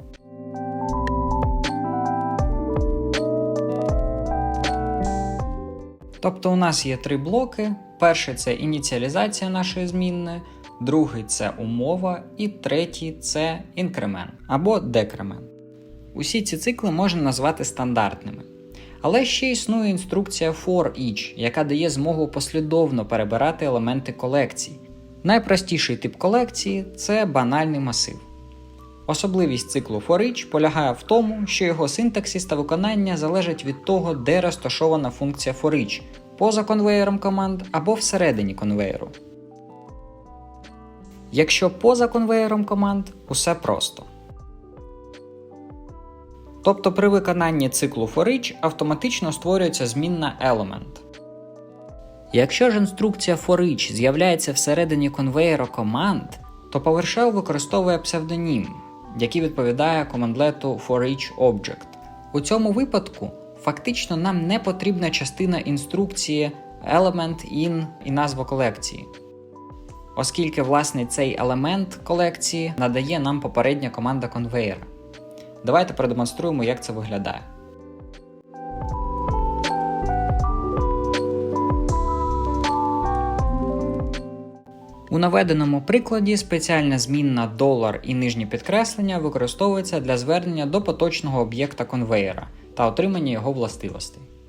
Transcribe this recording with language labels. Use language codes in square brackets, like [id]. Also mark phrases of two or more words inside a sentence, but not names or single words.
[uk] Тобто у нас є три блоки. Перший – це ініціалізація нашої змінної, другий – це умова і третій – це інкремент або декремент. Усі ці цикли можна назвати стандартними. Але ще існує інструкція [en] for each, [uk] яка дає змогу послідовно перебирати елементи колекцій. Найпростіший тип колекції – це банальний масив. Особливість циклу [en] for each [uk] полягає в тому, що його синтаксис та виконання залежать від того, де розташована функція [en] for each – [uk] поза конвеєром команд або всередині конвеєру. Якщо поза конвеєром команд – усе просто. Тобто при виконанні циклу [en] for each [uk] автоматично створюється змінна element. Якщо ж інструкція [en] for each [uk] з'являється всередині конвеєра команд, то PowerShell використовує псевдонім, який відповідає командлету [en] for each object. [uk] У цьому випадку фактично нам не потрібна частина інструкції [en] element in [uk] і назва колекції. оскільки власне цей елемент колекції надає нам попередня команда конвейера. Давайте продемонструємо, як це виглядає. У наведеному прикладі спеціальна змінна $, і нижнє підкреслення використовується для звернення до поточного об'єкта конвейера та отримання його властивостей.